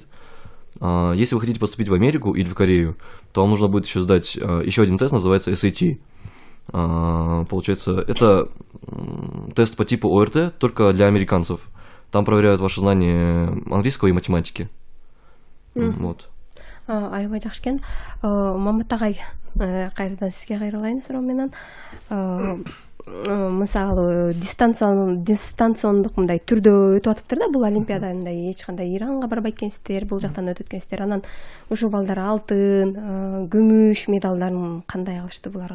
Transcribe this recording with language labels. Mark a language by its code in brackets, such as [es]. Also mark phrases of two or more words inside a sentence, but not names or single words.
[ru] Если вы хотите поступить в Америку или в Корею, то вам нужно будет еще сдать еще один тест, называется SAT. Получается, это тест по типу ОРТ, только для американцев. Там проверяют ваше знание английского и математики. Вот. [ky] Аябай жакшы экен. Мамат агай, кайрадан сизге кайрылайын суроо менен. Мисалы дистанциондук мындай түрдө өтүп атыптыр да бул олимпиада, мындай эч кандай Иранга барбайт экенсиздер, бул жактан өтөт экенсиздер. Анан ушул балдар алтын, күмүш медалдарын кандай алышты буларга?